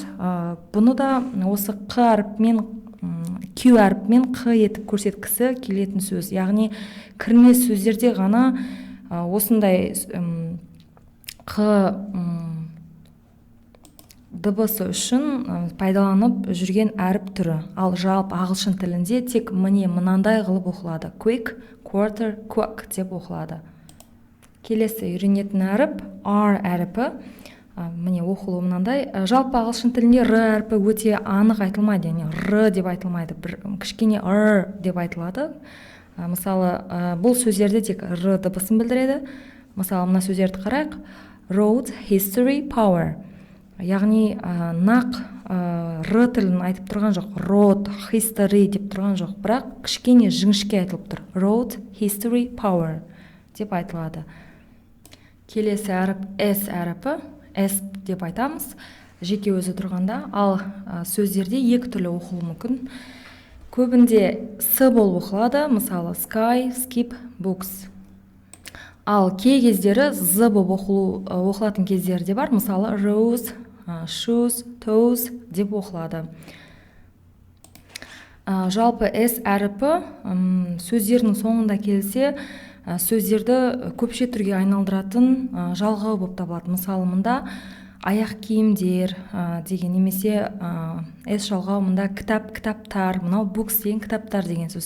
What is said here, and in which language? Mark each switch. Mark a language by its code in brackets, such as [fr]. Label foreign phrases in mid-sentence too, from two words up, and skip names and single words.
[kk] Бұны да осы Q әріпімен Q әріпімен Q етіп көрсеткісі келетін сөз. Яғни кірме сөздерде ғана осындай Q дыбысы үшін пайдаланып жүрген әріп түрі. Ал жалпы ағылшын тілінде тек мынандай қылып оқылады. [en] Quick, quarter, quack [kk] деп оқылады. Келесі үйренетін әріп R әріпі. Міне оқылуы мынандай. Жалпы ағылшын тілінде R әріпі өте анық айтылмайды, яғни R деп айтылмайды. Кішкене R деп айтылады. Мысалы, бұл сөздерде тек R дыбысын білдіреді. Мысалы, мына сөздерді қарайық. [en] Road, history, power. [kk] Яғни нақ R тілін айтып тұрған жоқ. [en] Road, history [kk] деп тұрған жоқ. Бірақ кішкене жіңішке айтылып тұр. [en] Road, history, power [kk] деп айтылады. Келесі әріп S әріпі. S деп айтамыз. Жеке өзі тұрғанда. Ал сөздерде екі түрлі оқылуы мүмкін. Көбінде S болып оқылады. Мысалы, [en] sky, skip, books. [kk] Ал кей кездері Z болып оқылатын кездері де бар. Мысалы, [en] rose, shoes, toes [kk] деп оқылады. Жалпы S әріпі сөздердің соңында келсе, сөздерді көпше түрге айналдыратын жалғау болып табылады. Мысалы, мұнда аяқ киімдер деген немесе S жалғау мұнда кітап, кітаптар, мынау books деген кітаптар деген сөз.